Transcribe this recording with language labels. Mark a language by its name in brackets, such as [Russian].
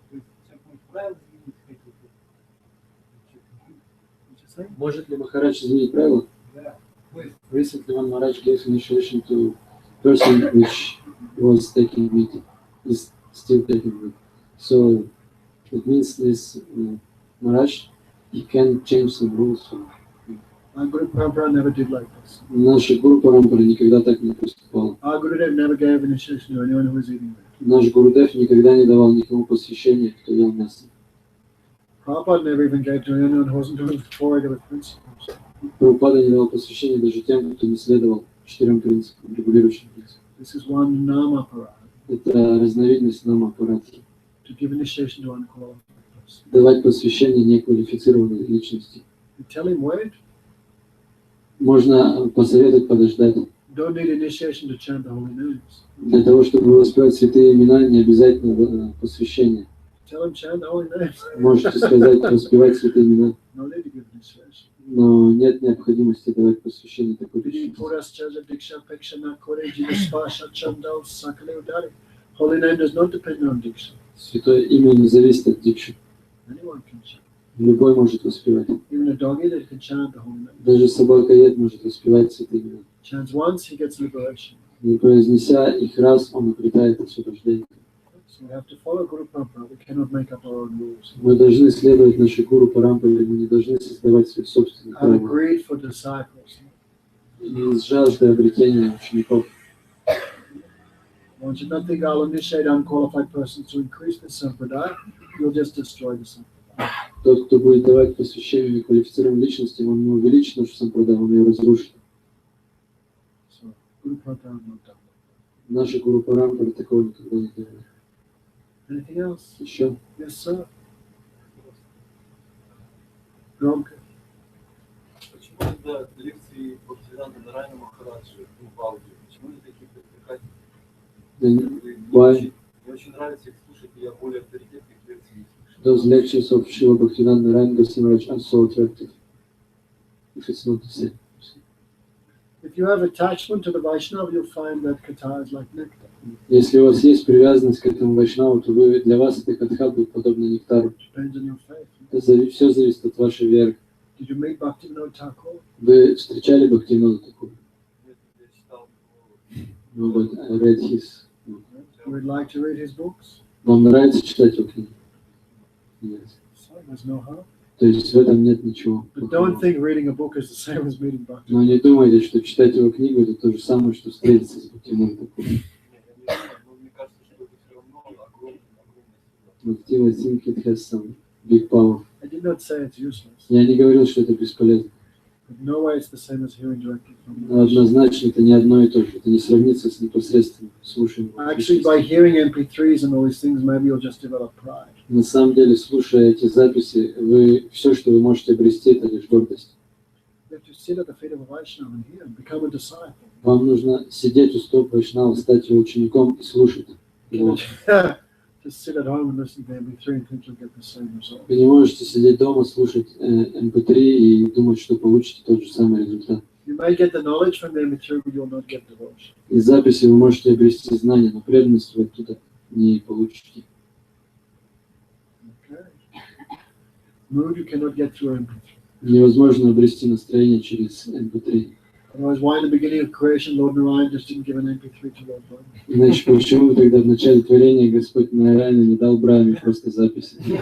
[Russian] То есть сейчас он правила изменить какие-то. Может ли Махарадж изменить правила? Да. То есть [English] Recently, one Maharaj gave initiation to person which was taking meat, is still taking meat. So it means this Maharaj, he can change some rules. Our Guru Parampara never did like this. [Russian] Наша Гуру Парампара никогда так не поступал. [English] Our Gurudev never gave initiation to anyone who was eating meat. [Russian] Наш Гурудев никогда не давал никому посвящения, кто ел мясо. [English] Prabhupada never even gave to anyone who wasn't doing the four regular principles. [Russian] Прабхупада не давал посвящения даже тем, кто не следовал 4 принципам, регулирующим принципам. [English] This is one nama parad. [Russian] Это разновидность намапарадхи. [English] To give initiation to unqualified person. [Russian] Давать посвящение неквалифицированной личности. [English] You tell him wait. [Russian] Можно посоветовать подождать. [English] Don't need initiation to chant the holy names. [Russian] Для того, чтобы воспевать святые имена, не обязательно посвящение. [English] Tell him chant the holy names. [Russian] Можете сказать, воспевать святые имена, [English] No need to give initiation. [Russian] но нет необходимости давать посвящение такой Vidi личности. puras chaja diksha pekshana kore jiva spasha chandal sakale udari. [English] Holy name does not depend on diksha. [Russian] Святое имя не зависит от дикши. [English] Anyone can chant. [Russian] Любой может воспевать. [English] Even a doggy that can chant the holy name. [Russian] Даже собака-ед может воспевать святые имена. [English] Chants once, he gets liberation. [Russian] Не произнеся их раз, он обретает освобождение. [English] So we have to follow Guru Parampara. We cannot make up our own rules. [Russian] Мы должны следовать нашей Гуру Парампаре, мы не должны создавать свои собственные [English] Out of [Russian] правила. [English] greed for disciples. [Russian] Из жажды обретения учеников. [English] One should not think I'll initiate unqualified persons to increase the sampradaya. You'll just destroy the sampradaya. [Russian] Тот, кто будет давать посвящение неквалифицированным личностям, он не увеличит нашу сампрадай, он ее разрушит. [English] So Guru Parampara not done. [Russian] Наша Гуру Парампара такого никогда не делает. [English] Anything else? [Russian] Еще? [English] Yes, sir. Gronka. [Russian] Почему тогда лекции Бхактивинода Нарайана Махараджи в аудио? Почему они такие привлекательные? [English] Why [Russian] Мне очень нравится их слушать, и я более авторитетных лекций не слышу. [English] those lectures of Srila Bhaktivedanta Narayana Goswami are so attractive? If it's not the same. If you have attachment to the Vaishnava, you'll find that katha is like nectar. [Russian] Если у вас есть привязанность к этому вайшнаву, то для вас эта катха будет подобна нектару. [English] Depends on your faith. [Russian] Это все зависит от вашей веры. [English] Did you meet Bhaktivinoda Thakur? [Russian] Вы встречали Бхактивинода такого? Нет, я читал [English] No, but I read his. You would like to read his books? [Russian] Вам нравится читать его книги? [English] Yes. So there's no harm. [Russian] То есть в этом нет ничего [English] But [Russian] плохого. [English] don't think reading a book is the same as meeting Bhakti. [Russian] Но не думайте, что читать его книгу это то же самое, что встретиться с Бхактивинода Такуром. Нет, я не знаю, но мне кажется, что это все равно огромная сила. [English] Bhakti I think it has some big power. I did not say it's useless. [Russian] Я не говорил, что это бесполезно. [English] But no way it's the same as hearing directly from [Russian] Но [English] the [Russian] однозначно это не одно и то же. Это не сравнится с непосредственным слушанием. [English] Actually, by hearing MP3s and all these things, maybe you'll just develop pride. [Russian] На самом деле, слушая эти записи, все, что вы можете обрести, это лишь гордость. [English] You have to sit at the feet of a Vaishnava and hear and become a disciple. [Russian] Вам нужно сидеть у стоп Вайшнава, стать его учеником и слушать его. [English] Just sit at home and listen to MP3 and think you'll get the same result. [Russian] Вы не можете сидеть дома, слушать MP3 и думать, что получите тот же самый результат. [English] You may get the knowledge from the MP3, but you'll not get devotion. [Russian] Из записи вы можете обрести знания, но преданность вы оттуда не получите. [English] Okay. Mood you cannot get through MP3. [Russian] Невозможно обрести настроение через MP3. [English] Otherwise, why in the beginning of creation, Lord Narayan just didn't give an MP3 to Lord Brahma? [Russian] Иначе почему тогда в начале творения Господь Нараяна не дал Брахме просто записи?